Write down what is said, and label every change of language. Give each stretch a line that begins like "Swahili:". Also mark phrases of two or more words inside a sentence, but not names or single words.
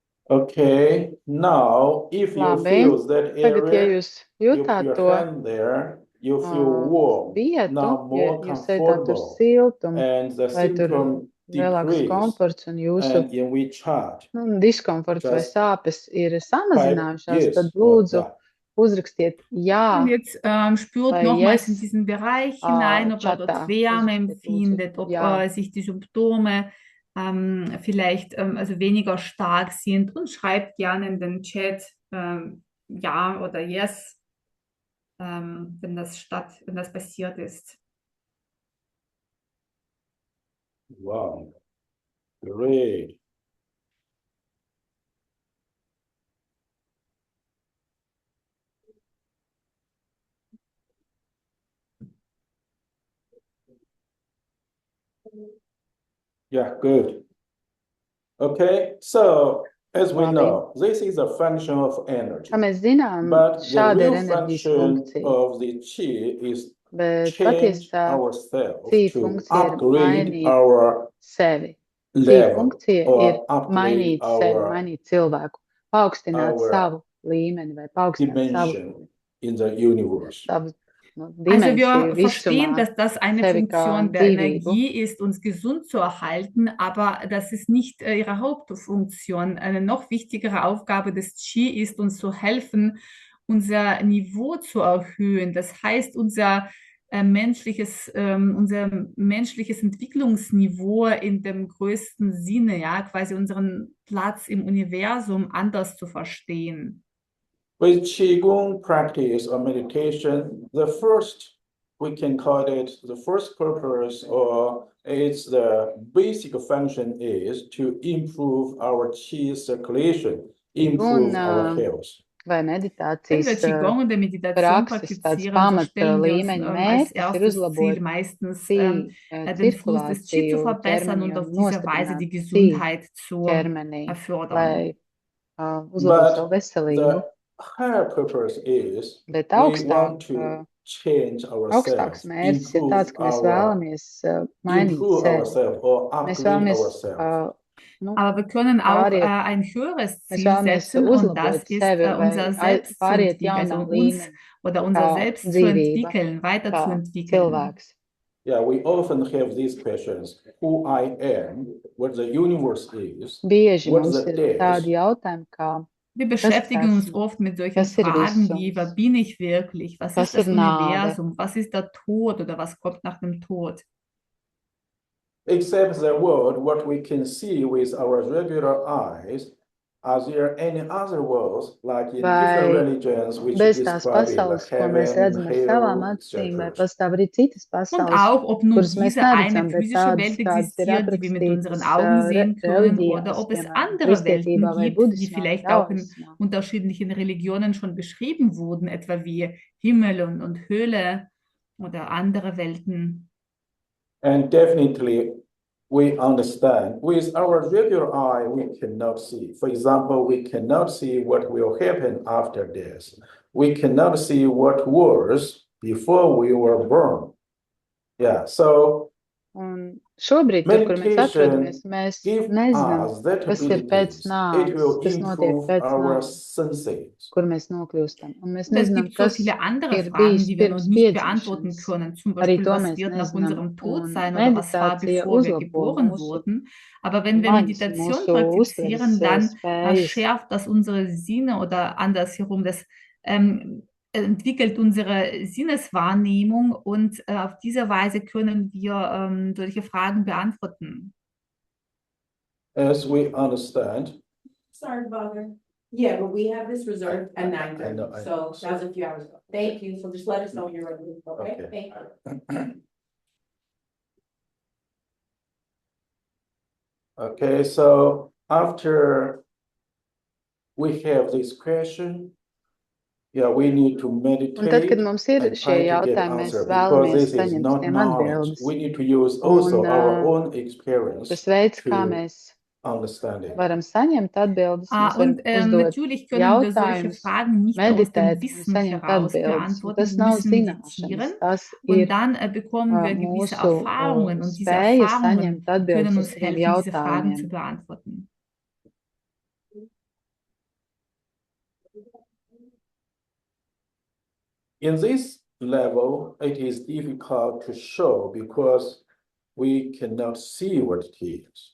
English: Okay, now if you
Latvian: Labi,
English: feel that
Latvian: tagad, ja
English: area,
Latvian: jūs
English: you
Latvian: jūtāt
English: put to your hand there, you feel warm,
Latvian: vietu,
English: now
Latvian: ja
English: more
Latvian: jūs ejat tur
English: comfortable,
Latvian: siltumu,
English: and the
Latvian: vai tur
English: symptom
Latvian: lielāks
English: decrease,
Latvian: komforts un jūsu
English: and in we charge.
Latvian: diskomforts vai
English: Just
Latvian: sāpes ir
English: type
Latvian: samazinājušās,
English: yes
Latvian: tad
English: or
Latvian: lūdzu
English: that.
Latvian: uzrakstiet
German: Und
Latvian: jā
German: jetzt spürt
Latvian: vai
German: nochmals in
English: yes
German: diesen Bereich hinein, ob er dort
Latvian: čatā.
German: Wärme
Latvian: Uzrakstiet
German: empfindet,
Latvian: lūdzu
German: ob
Latvian: jā.
German: sich die Symptome vielleicht also weniger stark sind, und schreibt gerne in den Chat ja oder yes, wenn das passiert ist.
English: Wow, great. Yeah, good. Okay, so as we
Latvian: Labi.
English: know, this is a function of energy,
Latvian: Kā mēs zinām,
English: but the
Latvian: šāda ir
English: real
Latvian: enerģijas
English: function
Latvian: funkcija,
English: of the chi is
Latvian: bet
English: change
Latvian: patiesā
English: ourselves
Latvian: cī
English: to
Latvian: funkcija ir
English: upgrade
Latvian: mainīt
English: our
Latvian: sevi. Cī
English: level
Latvian: funkcija ir
English: or upgrade
Latvian: mainīt sevi,
English: our
Latvian: mainīt cilvēku, paaugstināt
English: our
Latvian: savu līmeni vai paaugstināt savu,
English: dimension in the universe.
Latvian: savu
German: Also
Latvian: dimensiju
German: wir verstehen,
Latvian: visumā,
German: dass das eine
Latvian: sevi kā
German: Funktion der
Latvian: dzīvību.
German: Energie ist, uns gesund zu erhalten, aber das ist nicht ihre Hauptfunktion. Eine noch wichtigere Aufgabe des Qi ist, uns zu helfen, unser Niveau zu erhöhen. Das heißt, unser menschliches Entwicklungsniveau in dem größten Sinne, ja, quasi unseren Platz im Universum anders zu verstehen.
English: With Qigong practice or meditation, we can call it the first purpose, or it's the basic function is to improve our Qi circulation, improve our health.
Latvian: Vai
German: Wenn wir
Latvian: meditācijas
German: Qigong und der Meditation
Latvian: prakses tāds
German: praktizieren, so
Latvian: pamata
German: stellen wir uns
Latvian: līmeņa
German: als
Latvian: mērķis ir
German: erstes Ziel
Latvian: uzlabot
German: meistens, den Fluss des Qi zu
Latvian: cirkulāciju
German: verbessern und
Latvian: ķermenī un
German: auf diese Weise
Latvian: nostiprināt
German: die Qi Gesundheit zu
Latvian: ķermenī,
German: fördern.
Latvian: lai uzlabotu savu
English: But
Latvian: veselību.
English: the higher purpose is
Latvian: Bet
English: we want to change
Latvian: augstāks
English: ourselves,
Latvian: mērķis ir tāds, ka mēs vēlamies mainīt
English: improve
Latvian: sevi.
English: ourselves or
Latvian: Mēs
English: upgrade
Latvian: vēlamies,
English: ourselves.
German: Aber wir können auch
Latvian: pāriet,
German: ein höheres
Latvian: mēs
German: Ziel
Latvian: vēlamies
German: setzen, und das
Latvian: uzlabot
German: ist
Latvian: sevi
German: unser
Latvian: vai
German: Selbst zu
Latvian: pāriet
German: entwickeln, also
Latvian: jaunā
German: uns
Latvian: līmenī,
German: oder
Latvian: kā
German: unser Selbst zu
Latvian: dzīvība,
German: entwickeln,
Latvian: kā
German: weiterzuentwickeln.
Latvian: cilvēks.
English: Yeah, we often have these questions: who I am, what the universe is,
Latvian: Bieži
English: what's
Latvian: mums
English: the
Latvian: ir
English: death,
Latvian: tādi jautājumi, kā
German: Wir
Latvian: kas
German: beschäftigen uns
Latvian: esmu,
German: oft mit solchen
Latvian: kas ir
German: Fragen wie, wer
Latvian: visums,
German: bin ich wirklich, was
Latvian: kas
German: ist das
Latvian: ir nāve.
German: Universum, was ist der Tod oder was kommt nach dem Tod.
English: except the world, what we can see with our regular eyes. Are there any other worlds, like in different
Latvian: Vai
English: religions, which
Latvian: bez tās
English: describe it
Latvian: pasaules,
English: like
Latvian: ko mēs
English: heaven,
Latvian: redzam ar savām
English: hell,
Latvian: acīm, vai
English: etc.?
Latvian: pastāv arī citas
German: Und
Latvian: pasaules,
German: auch, ob nun
Latvian: kuras mēs
German: diese eine
Latvian: neredzam, bet
German: physische
Latvian: tādas,
German: Welt
Latvian: kādas ir
German: existiert, die wir mit unseren
Latvian: aprakstītas
German: Augen sehen können, oder
Latvian: reliģijās,
German: ob es
Latvian: piemēram,
German: andere Welten
Latvian: kristietībā vai
German: gibt, die
Latvian: budismā vai
German: vielleicht auch in
Latvian: daoismā.
German: unterschiedlichen Religionen schon beschrieben wurden, etwa wie Himmel und Höhle oder andere Welten.
English: And definitely, we understand with our regular eye, we cannot see. For example, we cannot see what will happen after death. We cannot see what was before we were born. Yeah, so
Latvian: Un šobrīd, tur, kur mēs atrodamies,
English: meditation
Latvian: mēs
English: give
Latvian: nezinām,
English: us that
Latvian: kas ir pēc
English: abilities. It
Latvian: nāves,
English: will
Latvian: kas notiek
English: improve
Latvian: pēc
English: our
Latvian: nāves,
English: senses.
Latvian: kur mēs nokļūstam. Un mēs
German: Und es
Latvian: nezinām,
German: gibt so
Latvian: kas
German: viele andere
Latvian: ir
German: Fragen,
Latvian: bijis
German: die wir noch
Latvian: pirms
German: nicht beantworten
Latvian: piedzimšanas.
German: können. Zum
Latvian: Arī
German: Beispiel,
Latvian: to
German: was
Latvian: mēs
German: wird nach
Latvian: nezinām.
German: unserem Tod
Latvian: Un
German: sein oder was war,
Latvian: meditācija
German: bevor wir
Latvian: uzlabo
German: geboren
Latvian: mūsu
German: wurden. Aber wenn wir
Latvian: maņas,
German: Meditation
Latvian: mūsu
German: praktizieren,
Latvian: uztveres
German: dann
Latvian: spējas.
German: schärft das unsere Sinne, oder andersherum, das entwickelt unsere Sinneswahrnehmung, und auf diese Weise können wir solche Fragen beantworten.
English: As we understand, Sorry to bother. Yeah, but we have this reserved at 9:30, I know. so that was a few hours ago. Thank you, so just let us know when you're ready, okay? Okay. Thank you. Okay, so after we have this question, yeah, we need to meditate.
Latvian: Un tad, kad mums ir
English: and
Latvian: šie
English: try to get
Latvian: jautājumi, mēs
English: answer, because
Latvian: vēlamies
English: this is
Latvian: saņemt
English: not
Latvian: tiem
English: knowledge.
Latvian: atbildes.
English: We need to use also
Latvian: Un,
English: our own experience
Latvian: Tas veids, kā
English: to
Latvian: mēs
English: understand it.
Latvian: varam saņemt atbildes, mēs varam
German: Und
Latvian: uzdot
German: natürlich können wir solche
Latvian: jautājumus,
German: Fragen nicht aus dem
Latvian: meditēt un
German: Wissen
Latvian: saņemt
German: heraus
Latvian: atbildes. Un
German: beantworten.
Latvian: tas
German: Wir
Latvian: nav
German: müssen
Latvian: zināšanas,
German: meditieren,
Latvian: tas
German: und
Latvian: ir
German: dann bekommen wir gewisse
Latvian: mūsu
German: Erfahrungen, und diese
Latvian: spēja
German: Erfahrungen
Latvian: saņemt atbildes
German: können
Latvian: uz
German: uns
Latvian: tiem
German: helfen, diese Fragen zu
Latvian: jautājumiem.
German: beantworten.
English: In this level, it is difficult to show because we cannot see what it is.